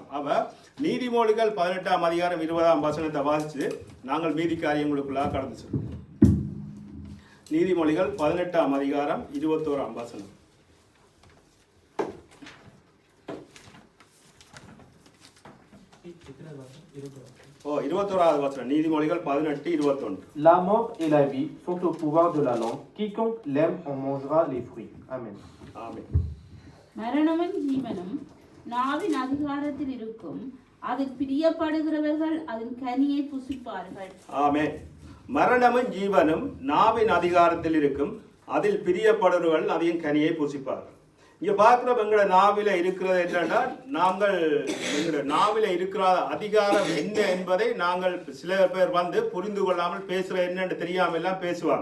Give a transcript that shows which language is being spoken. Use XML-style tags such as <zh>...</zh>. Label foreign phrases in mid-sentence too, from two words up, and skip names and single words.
<ta>அப்போ நீதிமொழிகள் 18ஆம் அதிகாரம் 20ஆம் வசனத்தை வாசித்து நாங்கள் மீதி காரியங்களுக்குள்ளாக கடந்து செல்வோம். நீதிமொழிகள் 18ஆம் அதிகாரம் 21ஆம் வசனம். 21வது வசனம் நீதிமொழிகள் 18:21.</ta> <fr>La mort et la vie sont au pouvoir de la langue. Quiconque l'aime en mangera les fruits. Amen. Amen.</fr> <ta>மரணமும் ஜீவனும் நாவின் அதிகாரத்தில் இருக்கும். அதில் பிரியப்படுகிறவர்கள் அதன் கனியை புசிப்பார்கள். ஆமென். மரணமும் ஜீவனும் நாவின் அதிகாரத்தில் இருக்கும். அதில் பிரியப்படுகிறவர்கள் அதன் கனியை புசிப்பார்கள். இங்கே பார்க்குற எங்களோட நாவில இருக்கிறது என்னன்னா நாங்கள் எங்களோட நாவில இருக்கிற அதிகாரம் என்ன என்பதை நாங்கள் சில பேர் வந்து புரிந்து கொள்ளாமல் பேசுகிற என்னன்னு தெரியாமல் எல்லாம் பேசுவாங்க.</ta>